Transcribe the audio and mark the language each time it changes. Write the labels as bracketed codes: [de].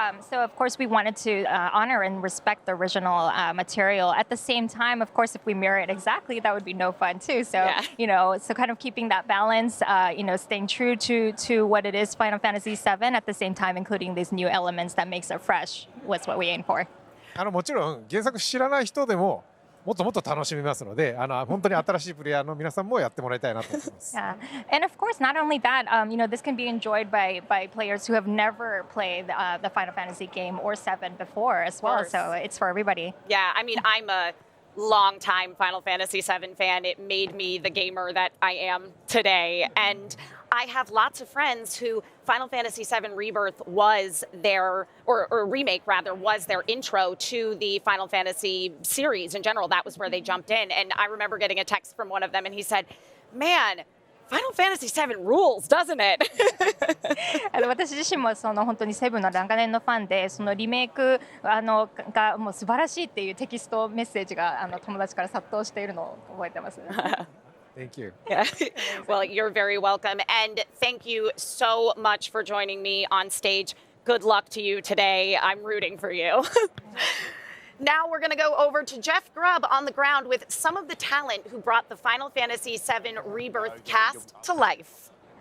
[en] So, of course, we wanted to honor and respect the original material. At the same time, of course, if we mirror it exactly, that would be no fun too. So, so kind of keeping that balance, staying true to what it is, Final Fantasy VII, at the same time including these new elements that makes it fresh was what we aim for. [ja] もちろん原作知らない人でももっともっと楽しめますので、本当に新しいプレイヤーの皆さんもやってもらいたいなと思います。 [en] Yeah, and of course, not only that, this can be enjoyed by players who have never played the Final Fantasy game or 7 before as well. So it's for everybody. Yeah, I mean, I'm a longtime Final Fantasy VII fan. It made me the gamer that I am today, and I have lots of friends who Final Fantasy VII Rebirth was their, or remake rather, was their intro to the Final Fantasy series in general. That was where they jumped in. And I remember getting a text from one of them and he said, man, Final Fantasy VII rules, doesn't it? [ja] 私自身も本当にセブンの長年のファンで、そのリメイクがもう素晴らしいっていうテキストメッセージが友達から殺到しているのを覚えてます。 [en] Thank you. Yeah. Well, you're very welcome. And thank you so much for joining me on stage. Good luck to you today. I'm rooting for you. Now we're going to go over to Jeff Grubb on the ground with some of the talent who brought the Final Fantasy VII Rebirth cast to life.